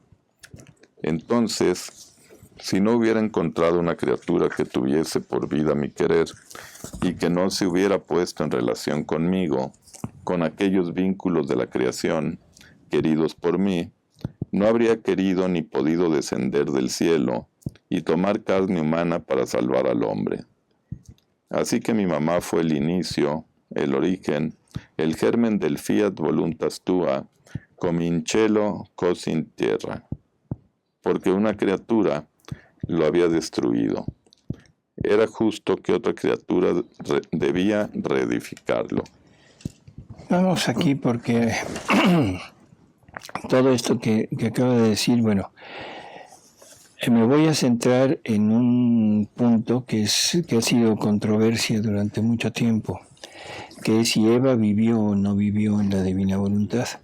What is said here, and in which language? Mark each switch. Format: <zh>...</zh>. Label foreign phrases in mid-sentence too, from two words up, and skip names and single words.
<es>Entonces, si no hubiera encontrado una criatura que tuviese por vida mi querer, y que no se hubiera puesto en relación conmigo, con aquellos vínculos de la creación, queridos por mí, no habría querido ni podido descender del cielo y tomar carne humana para salvar al hombre. Así que mi mamá fue el inicio, el origen, el germen del</es> <la>fiat voluntas tua,</la> <it>comincielo cos in tierra,</it> <es>porque una criatura lo había destruido. Era justo que otra criatura debía reedificarlo. Vamos aquí porque todo esto que acabo de decir, bueno, me voy a centrar en un punto que ha sido controversia durante mucho tiempo, que es si Eva vivió o no vivió en la divina voluntad.</es>